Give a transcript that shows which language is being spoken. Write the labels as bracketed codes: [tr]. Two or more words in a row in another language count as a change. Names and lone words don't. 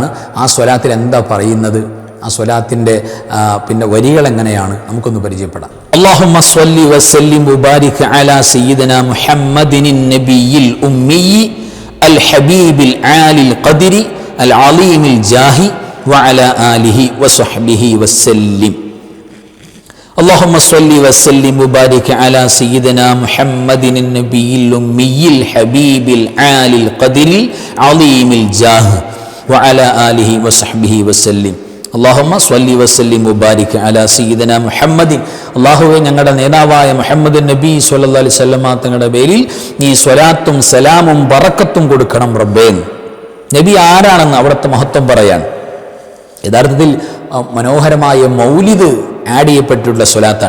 [ml] ആ സ്വലാത്തിൽ എന്താ പറയുന്നത്, ആ സ്വലാത്തിൻ്റെ പിന്നെ വരികൾ എങ്ങനെയാണ് നമുക്കൊന്ന് പരിചയപ്പെടാം. [ar] اللهم صل وسلم وبارك على سيدنا محمد النبي الأمي الحبيب العالي القدر العظيم الجاه وعلى آله وصحبه وسلم. اللهم صل وسلم وبارك على سيدنا محمد النبي الأمي الحبيب العالي القدر العظيم الجاه وعلى آله وصحبه وسلم. اللهم صل وسلم وبارك على سيدنا محمد. [ml] അല്ലാഹുവേ, ഞങ്ങളുടെ നേതാവായ മുഹമ്മദ് നബി [ar] صلى الله عليه وسلم [ml] തങ്ങളുടെ പേരിൽ നീ സ്വലാത്തും സലാമും ബറക്കത്തും കൊടുക്കണം റബ്ബേ. നബി ആരാണെന്ന് അവിടുത്തെ മഹത്വം പറയാൻ യഥാർത്ഥത്തിൽ മനോഹരമായ മൗലിദ് ആഡ് ചെയ്യപ്പെട്ടിട്ടുള്ള സ്വലാത്താണ്.